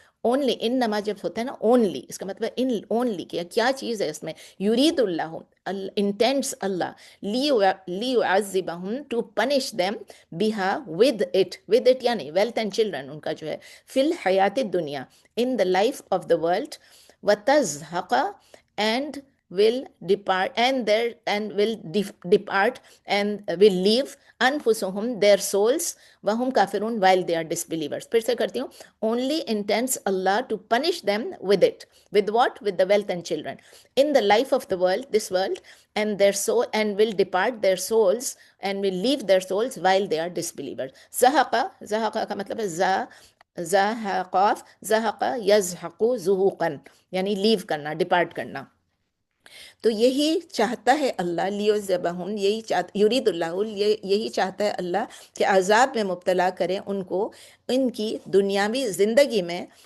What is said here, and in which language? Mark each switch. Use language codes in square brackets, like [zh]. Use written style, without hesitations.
[en] only, [ur] انما جب ہوتا ہے نا اونلی، اس کا مطلب ان اونلی کیا چیز ہے اس میں؟ [en] یرید اللہ، انٹینٹس اللہ، [ar] لیعذبہم [en] To punish them بہا with it یعنی wealth and children ان کا جو ہے، فی الحیات الدنیا in the life of the world, وتزہق and will depart and will depart and will leave anfusuhum their souls wahum kafirun while they are disbelievers. [ur] پھر سے کرتی ہوں. [en] only intends Allah to punish them with it. With what? With the wealth and children in the life of the world, this world, and their soul, and will depart their souls and will leave their souls while they are disbelievers. [ur] زہقہ کا مطلب ہے زہقاف، زہقہ یزحقو زہوقاً یعنی لیو کرنا، ڈپارٹ کرنا. تو یہی چاہتا ہے اللہ، لیعذبہم، یہی چاہتا، یرید اللہ، یہی چاہتا ہے اللہ کہ عذاب میں مبتلا کرے ان کو ان کی دنیاوی زندگی میں.